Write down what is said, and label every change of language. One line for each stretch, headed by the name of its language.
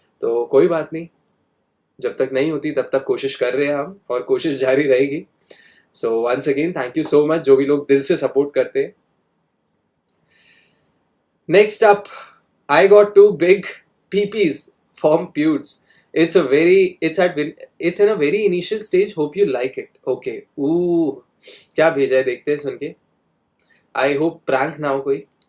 Hindi: तो कोई बात नहीं, जब तक नहीं होती तब तक कोशिश कर रहे हैं हम और कोशिश जारी रहेगी.
English: so once again thank you so much
Hindi: जो भी लोग दिल से सपोर्ट करते हैं.
English: Next up I got 2 big PPs from Pewds. It's in a very initial stage. Hope you like it. Okay.
Hindi: क्या भेजा है देखते हैं सुन के.
English: I hope prank
Hindi: ना हो कोई.